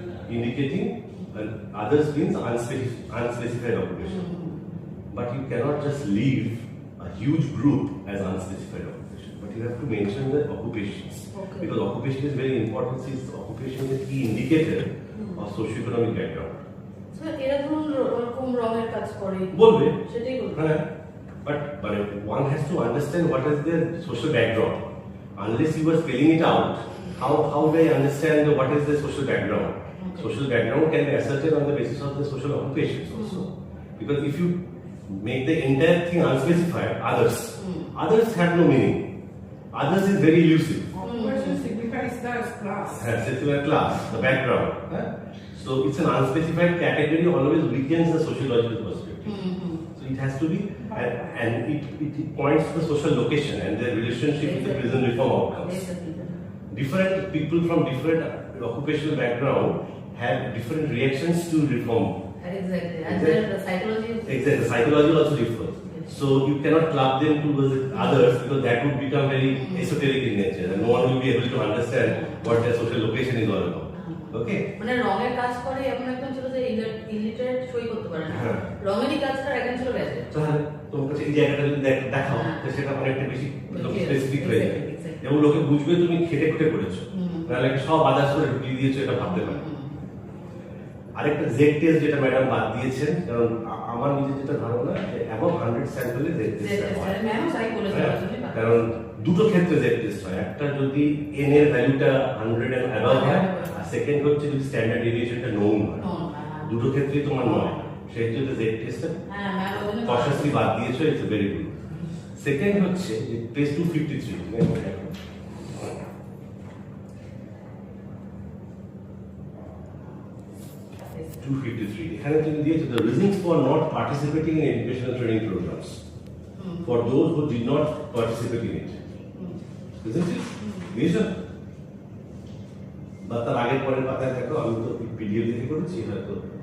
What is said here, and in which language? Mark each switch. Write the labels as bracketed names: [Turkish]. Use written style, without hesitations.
[English] Indicating others means unspecified occupation. But you cannot just leave a huge group as unspecified occupation, but you have to mention the occupations. Okay. Because occupation is very important, since occupation is a key indicator of socio-economic background. [Bangla] So, এরা ধরুন ওরকম রঙের কাজ করে বলবে, সেটাই বলবে। [English] হ্যাঁ, but one has to understand what is their social background. Unless you are spelling it out, how do I understand what is their social background? Okay. Social background can be ascertained on the basis of the social occupations also. Because if you make the entire thing unspecified, others have no meaning. Others is very elusive. Occupation signifies the class. Signifies class, the background. So it's an unspecified category, always weakens the sociological perspective. So it has to be, and it points to the social location and their relationship with the prison reform outcomes. Different people from different occupational background have different reactions to reform. Exactly. And then the psychology. Exactly, the psychology also differs. So you cannot club them towards others, because that would become very esoteric in nature, and no one will be able to understand what their social location is all about. Okay? [Bangla] মানে রঙের কাজ করে এমন একজন ছিল যে illiterate সই করতে পারে না, রঙেরই কাজ করে একজন ছিল গেছে। তাহলে তোমার কাছে এই জায়গাটা যদি দেখাও, তো সেটা অনেকটা বেশি স্পেসিফিক হয়ে যাবে, এবং লোকে বুঝবে তুমি খেটে খুঁটে করেছো, নাহলে সব আদার্স করে ঢুকিয়ে দিয়েছো, এটা ভাবতে পারে। আরেকটা জেড টেস্ট যেটা ম্যাডাম বাদ দিয়েছেন, কারণ আমার নিজের যেটা ধারণা যে অ্যাবভ 100 স্যাম্পলে জেড টেস্ট হয়, কারণ দুটো ক্ষেত্রে জেড টেস্ট হয়। একটা যদি এন এর ভ্যালুটা 100 এর অ্যাবভ হয়, আর সেকেন্ড হচ্ছে যদি স্ট্যান্ডার্ড ডেভিয়েশনটা নোন হয়। দুটো ক্ষেত্রেই তোমার নয়, সেই জন্য জেড টেস্টটা কনশাসলি বাদ দিয়েছো, [English] It's very good. [Bangla] সেকেন্ড হচ্ছে যে পেজ 253, 253, এখানে তুমি দিয়েছো [English] the reasons for not participating in educational training programs for those who did not participate in it. isn't it? [Bangla] নিয়েছো? বা তার আগের পরের পাতায় দেখো, আমি তো পিডিএফ দেখে করেছি হয়তো।